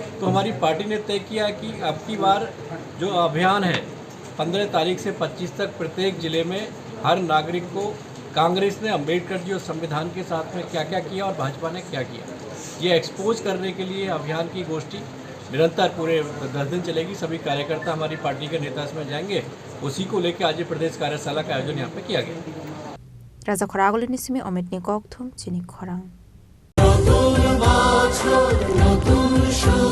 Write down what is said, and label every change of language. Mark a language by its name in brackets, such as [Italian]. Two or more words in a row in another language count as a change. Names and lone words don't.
[Hindi] तो हमारी पार्टी ने तय किया कि अब की बार जो अभियान है 15 तारीख से 25 तक प्रत्येक जिले में हर नागरिक को कांग्रेस ने अंबेडकर जी और संविधान के साथ में क्या क्या किया और भाजपा ने क्या किया, ये एक्सपोज करने के लिए अभियान की गोष्ठी निरंतर पूरे 10 दिन चलेगी। सभी कार्यकर्ता हमारी पार्टी के नेता इसमें जाएंगे, उसी को लेकर आज प्रदेश कार्यशाला का आयोजन यहाँ पे किया गया। [Kok Borok] Raja Khoragol ni simi Omid ni Gokthum Chini Khorang